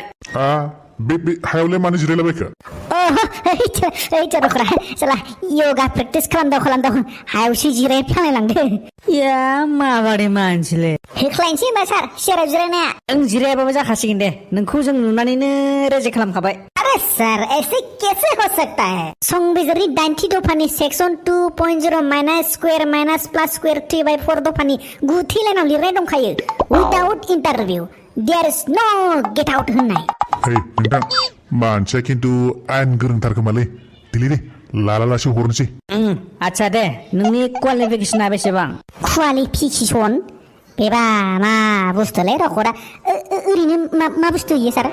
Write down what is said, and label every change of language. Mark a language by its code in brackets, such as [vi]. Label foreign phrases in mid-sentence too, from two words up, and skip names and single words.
[brx] बे हायावलाय मानो जिरायलाबायखो दखरा साला योगा प्रेक्टिस खालामदाव हायावसो जिरायफ्लांलायलांदो या माबादि मानसिलै होख्लायनोसै होनबा सार सियाराव जिरायनाया नों जिरायाबाबो जाखासिगोन दे नोंखौ जों नुनानैनो रेजेक्ट खालामखाबाय [hi] अरे सर ऐसे कैसे हो सकता है [brx] संबिजिरनि 90 दफानि सेक्सन 2.0 [en] minus square minus plus square [brx] 3/4 दफानि 9 थि लाइनाव लिरनाय दंखायो [en] without interview there is no get out [brx] होननाय नोंथां मानसिया खिन्थु आयेन गोरोंथारखोमालै दिलै दे लालालासो हरनोसै आच्छा दे नोंनि क्वालिफिकेसना बेसेबां क्वालिफिकेसन बेबा मा बुस्थुलै रखरा ओरैनो मा बुस्थु इयो सार